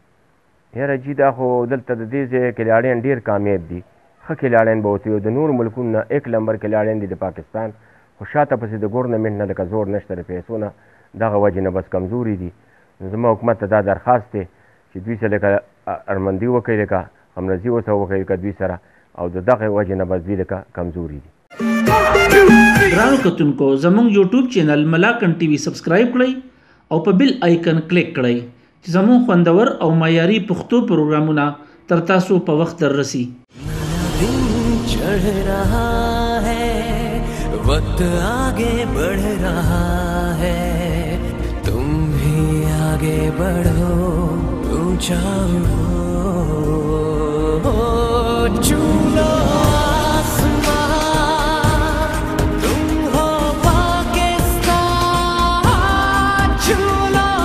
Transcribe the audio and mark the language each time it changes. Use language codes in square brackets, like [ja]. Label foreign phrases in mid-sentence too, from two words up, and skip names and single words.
[ps] یاره جي دا خو دلته د دې ځای کلاړیان ډېر کامیاب دي ښه کلاړیان به ورته د نورو ملکونو نه 1 نمبر کلاړیان دي د پاکستان خو شاته پسې د ګورنمنټ نه لکه زور نشته د پیسو نه دغه وجې نه بس کمزوري دي زما حکومت ته دا درخواست دی چې دوی سره لکه ارمندي وکړي لکه همنظي ورته وکړي لکه دوی سره او د دغه وجې نه بس دوی لکه کمزوري دي ګرانو کتونکو زموږ [en] YouTube channel [ps] ملاکند ټي وي سبسکرایب کړئ او په [en] bell icon [ps] کلیک کړئ چې زموږ خوندور او معیاري پښتو پروګرامونه تر تاسو په وخت دررسي [ur] چڑھ رہا ہے وقت آگے بڑھ رہا ہے تم بھی آگے بڑھو اونچا چھو لو آسمان تم ہو پاکستان چھو لو